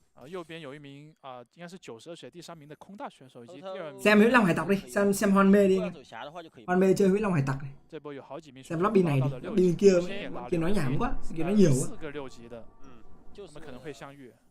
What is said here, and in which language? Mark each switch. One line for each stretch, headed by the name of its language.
Chinese: 右边有一名应该是92血第3名的空大选手以及第2名。
Vietnamese: Xem Huyết Long Hải Tặc đi, xem Hoan Mê đi. Hoan Mê chơi Huyết Long Hải Tặc này. Xem lobby này đi, lobby kia kia nói nhảm quá, kia nói nhiều quá.
Chinese: 4个6级的，他们可能会相遇。